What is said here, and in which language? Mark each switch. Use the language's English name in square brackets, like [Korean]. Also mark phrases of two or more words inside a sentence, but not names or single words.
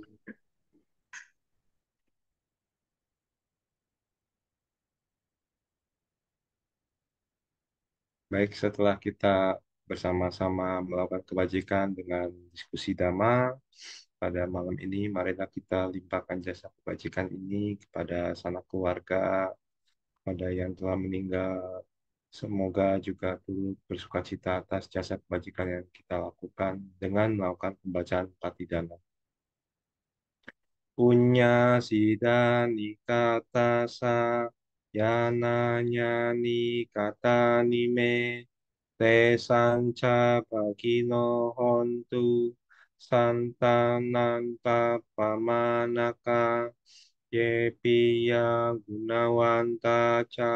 [Indonesian] Baik, setelah kita bersama-sama melakukan kebajikan dengan diskusi Dhamma, pada malam ini marilah kita limpahkan jasa kebajikan ini kepada sanak keluarga, pada yang telah meninggal. Semoga juga turut bersukacita atas jasa kebajikan yang kita lakukan dengan melakukan pembacaan Patidana. [Pali] Punya sidani kata sa yana nyani kata nime te sanca bagino hontu santananta pamanaka ye piya gunawanta ca